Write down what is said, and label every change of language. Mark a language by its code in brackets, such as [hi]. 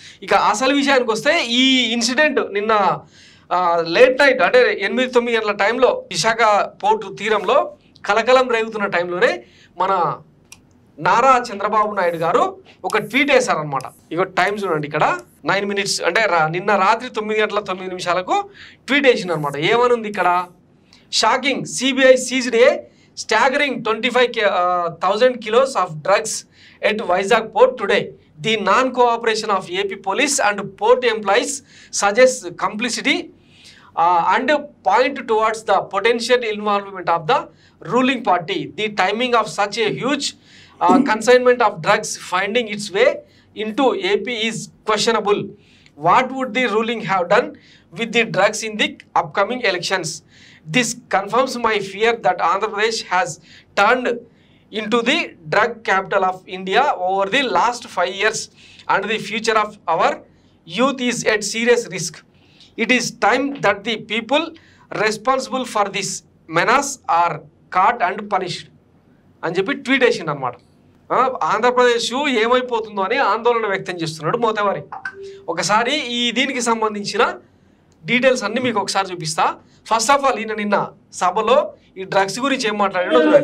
[te] ఇక అసలు విషయానికి వస్తే ఈ ఇన్సిడెంట్ నిన్న లేట్ నైట్ అంటే 8-9 గంటల టైంలో విశాఖ పోర్టు తీరంలో కలకలం రేగుతున్న టైంలోనే మన నారా చంద్రబాబు నాయుడు గారు ఒక ట్వీట్ వేశారనమాట. ఇక టైం చూడండి, ఇక్కడ 9 minutes అంటే నిన్న రాత్రి 9:09 ట్వీట్ వేసింది అనమాట. ఏమనుంది ఇక్కడ? [en] Shocking, CBI seized a staggering 25,000 kilos of drugs at Vizag port today. The non-cooperation of AP police and port employees suggests complicity and point towards the potential involvement of the ruling party. The timing of such a huge consignment of drugs finding its way into AP is questionable. What would the ruling have done with the drugs in the upcoming elections? This confirms my fear that Andhra Pradesh has turned into the drug capital of India over the last 5 years and the future of our youth is at serious risk. It is time that the people responsible for this menace are caught and punished [te] అని చెప్పి tweet వేసిండు అనమాట. ఆంధ్రప్రదేశ్ ఏమైపోతుందో అని ఆందోళన వ్యక్తం చేస్తున్నాడు మోతేవారి. ఒకసారి ఈ దీనికి సంబంధించిన డీటెయిల్స్ అన్ని మీకు ఒకసారి చూపిస్తా. ఫస్ట్ ఆఫ్ ఆల్ ఈయన నిన్న సభలో ఈ డ్రగ్స్ గురించి ఏం మాట్లాడాడో